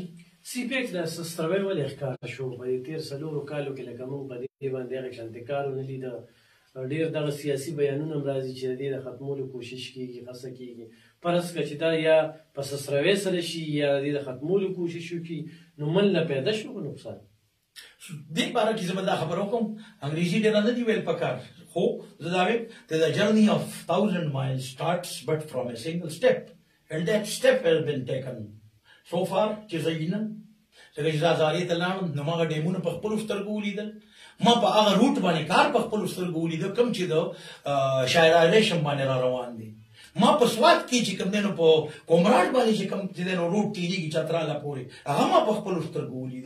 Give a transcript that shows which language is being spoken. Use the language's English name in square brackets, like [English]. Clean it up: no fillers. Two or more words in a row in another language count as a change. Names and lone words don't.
[Pashto] سی پیک د سستروی ولې ښکاره شو په دې تېر څلورو کالو کې لکه موږ په دې باندې هغه شانتې کار ونه لیده ډېر دغه سیاسي بیانونه هم راځي چې د دې د ختمولو کوشش کېږي هڅه کېږي فرض کړه چې دا یا په سسروی سره شي یا د دې د ختمولو کوشش وکړي نو من له پیدا شو که نقصان دې باره کې زه به دا خبره وکړم انګریزي ډېره نه دي ویل پکار خو زه دا وایم [English] the journey of 1000 miles starts but from a single step and that step has been taken so far [Pashto] چې زه وینم ځکه چې زه هزارې ته لاړم نو ما هغه ډیمونه په خپلو سترګو ولیدل ما په هغه روټ باندې کار په خپلو سترګو ولیده کوم چې د شهرهای ریشم باندې را روان دی. ما په سوات کې چې کوم دی نو په کومراډ باندې چې کوم چې دی نو روټ تېرېږي چتراله پورې هغه ما په خپلو سترګو ولیده.